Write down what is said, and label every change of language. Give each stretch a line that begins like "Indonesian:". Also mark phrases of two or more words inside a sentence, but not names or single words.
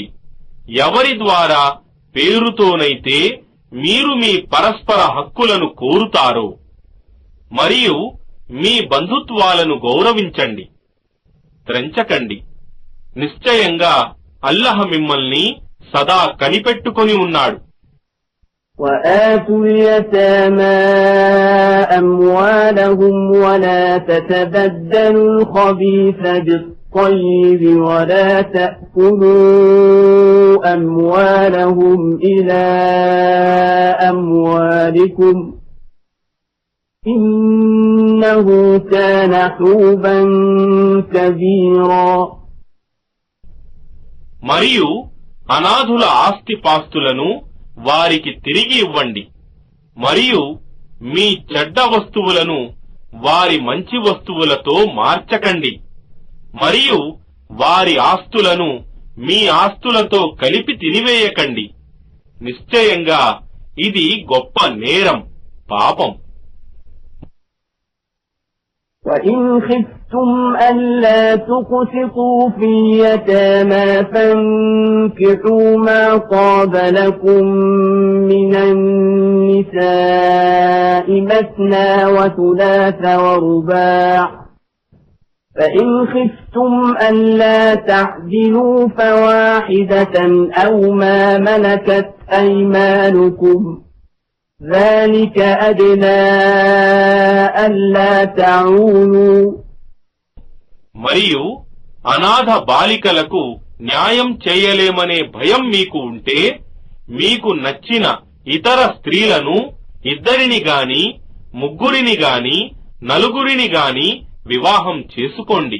Telugu: ఎవరి ద్వారా పేరుతోనైతే మీరు మీ పరస్పర హక్కులను కోరుతారో, మరియు మీ బంధుత్వాలను గౌరవించండి, త్రెంచకండి. నిశ్చయంగా అల్లాహ్ మిమ్మల్ని సదా కనిపెట్టుకొని ఉన్నాడు.
Arabic: وآتوا اليتامى أموالهم ولا تتبدلوا الخبيث بالطيب ولا تأكلوا أموالهم إلى أموالكم إنه كان حوبا كبيرا.
Telugu: మరియు అనాథుల ఆస్తిపాస్తులను వారికి తిరిగి ఇవ్వండి. మరియు మీ చెడ్డ వస్తువులను వారి మంచి వస్తువులతో మార్చకండి. మరియు వారి ఆస్తులను మీ ఆస్తులతో కలిపి తినివేయకండి. నిశ్చయంగా ఇది గొప్ప నేరం, పాపం.
Arabic: وَإِنْ خِفْتُمْ أَلَّا تُقْسِطُوا فِي الْيَتَامَى فَانكِحُوا مَا طَابَ لَكُم مِّنَ النِّسَاءِ مَثْنَىٰ وَثُلَاثَ وَرُبَاعَ فَإِنْ خِفْتُمْ أَلَّا تَعْدِلُوا فَوَاحِدَةً أَوْ مَا مَلَكَتْ أَيْمَانُكُمْ ذلك أدنى ألا تعولوا.
Telugu: మరియు అనాథ బాలికలకు న్యాయం చేయలేమనే భయం మీకు ఉంటే, మీకు నచ్చిన ఇతర స్త్రీలను ఇద్దరిని గాని, ముగ్గురిని గాని, నలుగురిని గాని వివాహం చేసుకోండి.